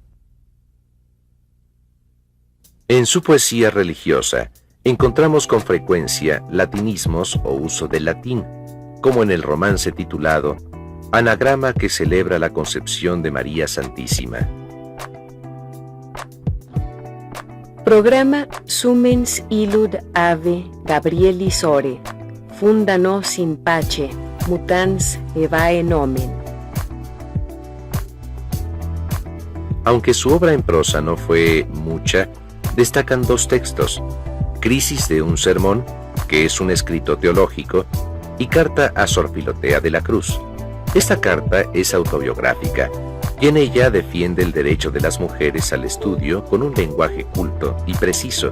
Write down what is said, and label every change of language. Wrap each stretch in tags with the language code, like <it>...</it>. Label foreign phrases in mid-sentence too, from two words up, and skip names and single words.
<es>En su poesía religiosa, encontramos con frecuencia latinismos o uso del latín, como en el romance titulado Anagrama que celebra la concepción de María Santísima.</es> <la>Programa Sumens illud ave Gabrielis ore, funda nos in pace, mutans evae nomen.</la> <es>Aunque su obra en prosa no fue mucha, destacan 2 textos: Crisis de un sermón, que es un escrito teológico, y Carta a Sor Filotea de la Cruz. Esta carta es autobiográfica, y en ella defiende el derecho de las mujeres al estudio con un lenguaje culto y preciso.</es>